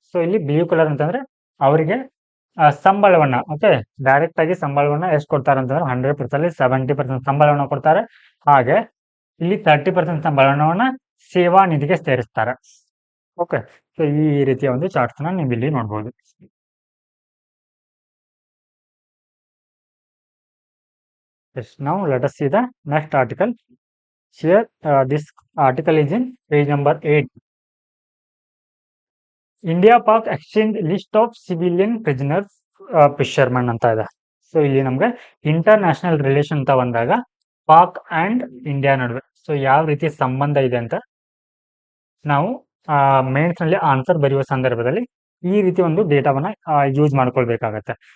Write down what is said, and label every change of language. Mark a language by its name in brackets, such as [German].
[Kannada] So ಇಲ್ಲಿ blue colour ಅಂತಂದ್ರೆ ಅವರಿಗೆ ಸಂಬಳವನ್ನ ಡೈರೆಕ್ಟ್ ಆಗಿ ಸಂಬಳವನ್ನ ಎಷ್ಟು ಕೊಡ್ತಾರೆ ಅಂತಂದ್ರೆ 100% 70% ಸಂಬಳವನ್ನ ಕೊಡ್ತಾರೆ. ಹಾಗೆ ಇಲ್ಲಿ 30% ಸಂಬಳವನ್ನ ಸೇವಾ ನಿಧಿಗೆ ಸೇರಿಸ್ತಾರೆ. ಓಕೆ, ಸೊ ಈ ರೀತಿಯ ಒಂದು ಚಾರ್ಟ್ಸ್ ನ ನೀವು ಇಲ್ಲಿ ನೋಡ್ಬೋದು. [English] Yes, now let us see the next article. Here, this article is in page number 8. ಇಂಡಿಯಾ-ಪಾಕ್ exchange list of civilian prisoners fisherman [Kannada] ಅಂತ ಇದೆ. ಸೊ ಇಲ್ಲಿ ನಮ್ಗೆ ಇಂಟರ್ನ್ಯಾಷನಲ್ ರಿಲೇಷನ್ ಅಂತ ಬಂದಾಗ ಪಾಕ್ ಅಂಡ್ ಇಂಡಿಯಾ ನಡುವೆ ಸೊ ಯಾವ ರೀತಿ ಸಂಬಂಧ ಇದೆ ಅಂತ ನಾವು ಮೇನ್ಸ್ ನಲ್ಲಿ ಆನ್ಸರ್ ಬರೆಯುವ ಸಂದರ್ಭದಲ್ಲಿ ಈ ರೀತಿ ಒಂದು ಡೇಟಾವನ್ನ ಯೂಸ್ ಮಾಡ್ಕೊಳ್ಬೇಕಾಗತ್ತೆ.